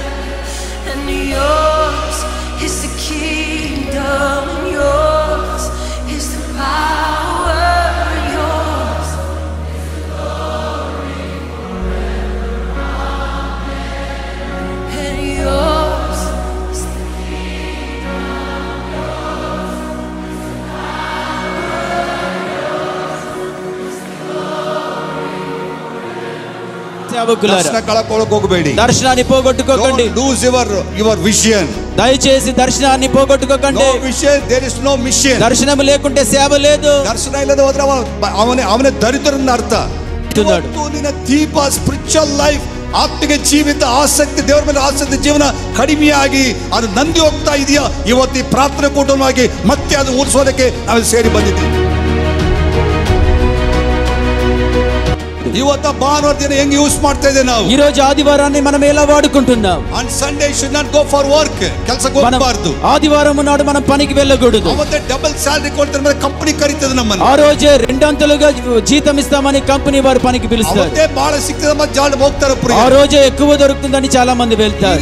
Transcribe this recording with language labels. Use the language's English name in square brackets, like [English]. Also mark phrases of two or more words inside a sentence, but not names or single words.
[English] And yours is the kingdom, and yours is the power, and yours is the glory forever. Amen. And yours is the [Telugu] దర్శనాన్ని పోగొట్టుకోకండి. [English] Lose your vision. [Telugu] దయచేసి దర్శనాన్ని పోగొట్టుకోకండి. [English] No vision, there is no mission. [Telugu] దర్శనం లేకుంటే సేవ లేదు. [Kannada] ದರ್ಶನ ಇಲ್ಲದೆ ಹೋದ್ರೆ ಅವನೇ ದರಿದ್ರನ ಅರ್ಥ. ನಿನ್ನ ದೀಪ [English] spiritual life, [Kannada] ಆತ್ಮಿಕ ಜೀವಿತ ಆಸಕ್ತಿ, ದೇವರ ಮೇಲೆ ಆಸಕ್ತಿ ಜೀವನ ಕಡಿಮೆಯಾಗಿ ಅದು ನಂದಿ ಹೋಗ್ತಾ ಇದೆಯಾ? ಇವತ್ತು ಈ ಪ್ರಾರ್ಥನೆ ಕೂಟವಾಗಿ ಮತ್ತೆ ಅದು ಉಳಿಸೋದಕ್ಕೆ ನಾವು ಸೇರಿ ಬಂದಿದ್ದೀವಿ. ಇವತ್ತು ಭಾನುವಾರ ದಿನ ಹೆಂಗೆ ಯೂಸ್ ಮಾಡ್ತಾ ಇದ್ದೇವೆ ನಾವು? [Telugu] ಈ రోజు ఆదివారాన్ని మనం ఎలా వాడుకుంటున్నాం? [English] On Sunday should not go for work. [Kannada] ಕೆಲಸಕ್ಕೆ ಹೋಗಬಾರದು. [Telugu] ఆదివారం నాడు మనం పనికి వెళ్ళకూడదు. [Kannada] ಅವತ್ತೆ [English] double salary [Kannada] ಕೊಡ್ತಾರೆ, ಮತ್ತೆ ಕಂಪನಿ ಕರೀತದೆ ನಮ್ಮನ್ನು. [Telugu] ఆ రోజే రెండంతలుగా జీతం ఇస్తామని కంపెనీ వారు పనికి పిలుస్తారు. [Kannada] ಅವತ್ತೆ ಬಹಳ ಸಿಕ್ಕಿದ ಮತ್ತೆ ಜಾಲ ಹೋಗ್ತಾರೆ. [Telugu] ఆ రోజే ఎక్కువ దొరుకుతుందని చాలా మంది వెళ్తారు.